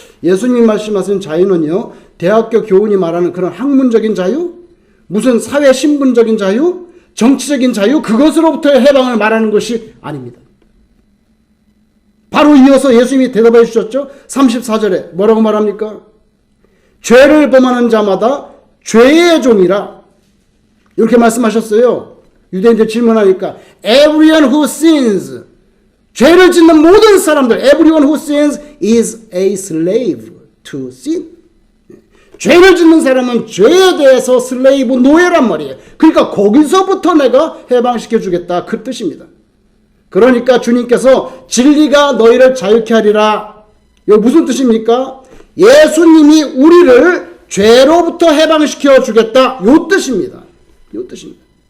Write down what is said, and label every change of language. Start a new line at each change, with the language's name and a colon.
Korean: 예수님이 말씀하시는 자유는요, 대학교 교훈이 말하는 그런 학문적인 자유, 무슨 사회 신분적인 자유, 정치적인 자유, 그것으로부터의 해방을 말하는 것이 아닙니다. 바로 이어서 예수님이 대답해 주셨죠. 34절에 뭐라고 말합니까? 죄를 범하는 자마다 죄의 종이라 이렇게 말씀하셨어요. 유대인들 질문하니까
English: everyone who sins,
Korean: 죄를 짓는 모든 사람들,
English: everyone who sins is a slave to sin.
Korean: 죄를 짓는 사람은 죄에 대해서 슬레이브, 노예란 말이에요. 그러니까 거기서부터 내가 해방시켜 주겠다, 그 뜻입니다. 그러니까 주님께서 진리가 너희를 자유케 하리라. 이거 무슨 뜻입니까? 예수님이 우리를 죄로부터 해방시켜 주겠다. 요 뜻입니다. 요 뜻입니다.